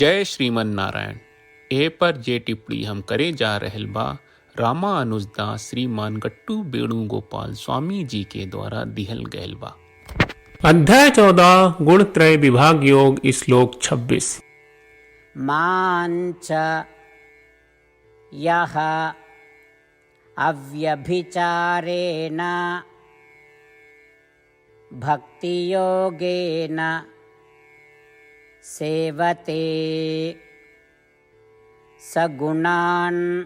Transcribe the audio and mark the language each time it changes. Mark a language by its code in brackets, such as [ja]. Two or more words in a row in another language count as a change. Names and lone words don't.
[bho] जय श्रीमन नारायण। ए पर जे टिप्पणी हम करे जा रहल बा रामानुजदास श्रीमान गट्टू वेणुगोपाल स्वामी जी के द्वारा दिहल गयल बा। अध्याय 14 गुणत्रय विभाग योग श्लोक 26। [sa] मांच यह अव्यभिचारेण भक्ति योगेन सेवते सगुणान्